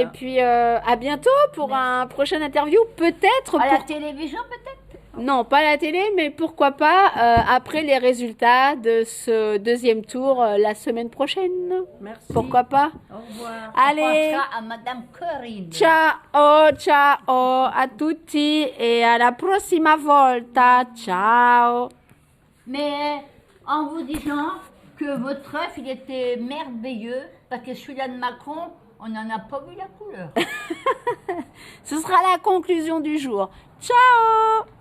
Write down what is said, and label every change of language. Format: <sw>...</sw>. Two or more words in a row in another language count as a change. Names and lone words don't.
<fr>Et puis à bientôt pour un prochain interview. Peut-être À la pour... télévision peut-être? Non, pas à la télé, mais pourquoi pas après les résultats de ce deuxième tour la semaine prochaine. Merci. Pourquoi pas? Au revoir. Allez, On pensera à Madame Corinne.</fr> <it>ciao, ciao a tutti e alla prossima volta.</it> <fr>Ciao. Mais en vous disant que votre œuf, il était merveilleux, parce que celui-là de Macron, on n'en a pas vu la couleur. Ce sera la conclusion du jour. Ciao.</fr>